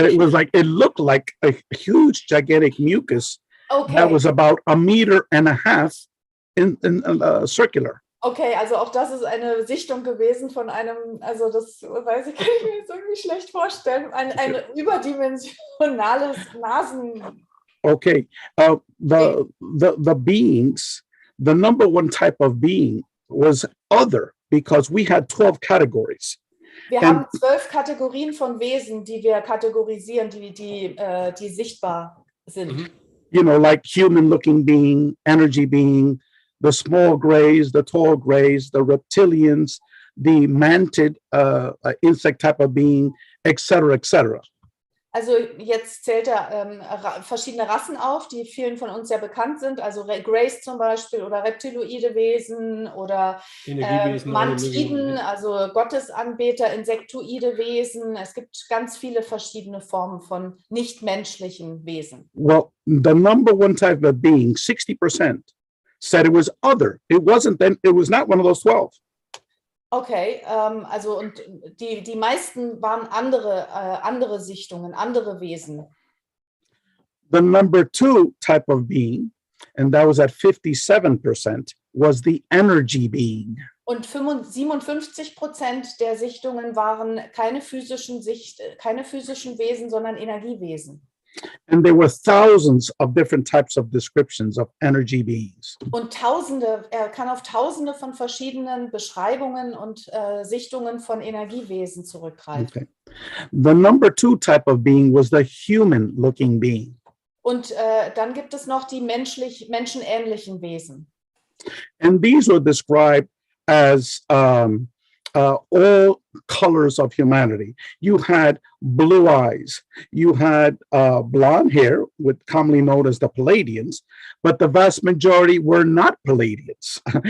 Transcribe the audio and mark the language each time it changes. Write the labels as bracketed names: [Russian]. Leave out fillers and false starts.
[English] it was like, it looked like a huge gigantic mucus Okay. that was about 1.5 meters in circular. [German] Okay, also auch das ist eine Sichtung gewesen von einem, also das weiß ich, kann ich mir jetzt irgendwie schlecht vorstellen, ein überdimensionales Nasen. [English] Okay, the beings, the number one type of being was other, because we had 12 categories. [German] Wir haben 12 Kategorien von Wesen, die wir kategorisieren, die sichtbar sind. [English] You know, like human-looking being, energy being, the small grays, the tall grays, the reptilians, the mantid insect type of being, etc., etc. [German] Also jetzt zählt er verschiedene Rassen auf, die vielen von uns sehr bekannt sind, also Grays zum Beispiel oder reptiloide Wesen oder Mantiden, also Gottesanbeter, insektoide Wesen. Es gibt ganz viele verschiedene Formen von nichtmenschlichen Wesen. [English] Well, the number one type of being, 60%, said it was other. It was not one of those 12. [German] Okay, also und die meisten waren andere Sichtungen, andere Wesen. [English] The number two type of being, and that was at 57%, was the energy being. [German] Und 57% der Sichtungen waren keine physischen Wesen, sondern Energiewesen. [English] And there were thousands of different types of descriptions of energy beings. [German] Und er kann auf Tausende von verschiedenen Beschreibungen und Sichtungen von Energiewesen zurückgreifen. [English] Okay. The number two type of being was the human-looking being. [German] Und dann gibt es noch die menschenähnlichen Wesen. [English] And these were described as all colors of humanity. You had blue eyes, you had blonde hair, commonly known as the Palladians, but the vast majority were not Palladians.